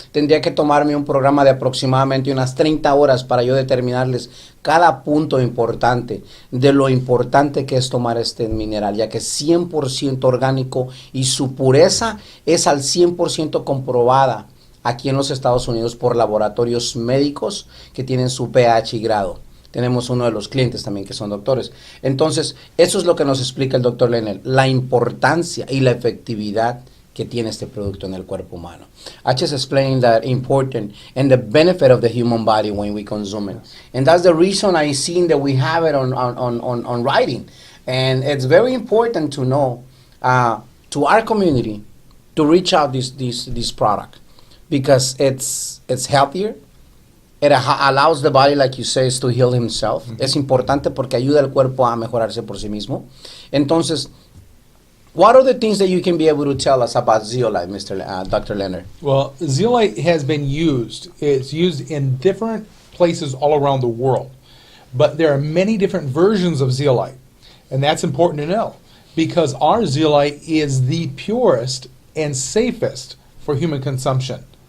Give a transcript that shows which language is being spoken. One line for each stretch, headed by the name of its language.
Spanish: Tendría que tomarme un programa de aproximadamente unas 30 horas para yo determinarles cada punto importante de lo importante que es tomar este mineral, ya que es 100% orgánico y su pureza es al 100% comprobada aquí en los Estados Unidos por laboratorios médicos que tienen su pH y grado. Tenemos uno de los clientes también que son doctores. Entonces, eso es lo que nos explica el doctor Lennrad, la importancia y la efectividad que tiene este producto en el cuerpo humano.
English: I just explained that important and the benefit of the human body when we consume it. And that's the reason I seen that we have it on writing. And it's very important to know to our community to reach out this product, because it's healthier. It allows the body, like you say, to heal himself.
Spanish: Es importante porque ayuda al cuerpo a mejorarse por sí mismo. Entonces,
English: What are the things that you can be able to tell us about zeolite, Dr. Lennrad? Well, zeolite has been used. It's used in different places all around the world. But there are many different versions of zeolite. And that's important to know because our zeolite is the purest and safest for human consumption.